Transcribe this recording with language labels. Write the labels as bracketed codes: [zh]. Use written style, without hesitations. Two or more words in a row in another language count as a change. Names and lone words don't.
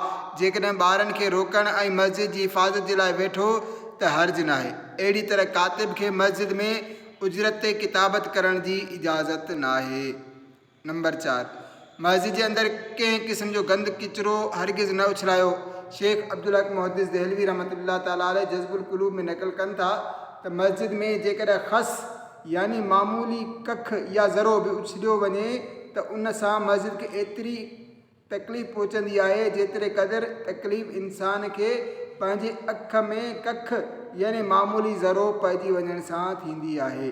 [sd] हा, जेकॾहिं ॿारनि खे रोकण ऐं मस्जिद जी हिफ़ाज़त जे लाइ वेठो त हर्ज न आहे। अहिड़ी तरह कातिब खे मस्जिद में उजरत ते किताबत करण जी इजाज़त न आहे। नंबर 4, मस्जिद जे अंदरि कंहिं क़िस्म जो गंद किचिरो हरगिज़ न उछलायो। शेख अब्दुल हक मुहद्दिस देहलवी [ar] رحمة الله تعالى عليه [sd] जज़्बुल क़ुलूब में नक़ल कनि था त मस्जिद में जेकॾहिं ख़स यानी मामूली कख या ज़रो बि उछलियो वञे त उन सां मस्जिद खे एतिरी तकलीफ़ पहुचंदी आहे जेतिरे क़दुरु तकलीफ़ इंसान खे पंहिंजे अख में कख यानी मामूली ज़रो पइजी वञण सां थींदी आहे।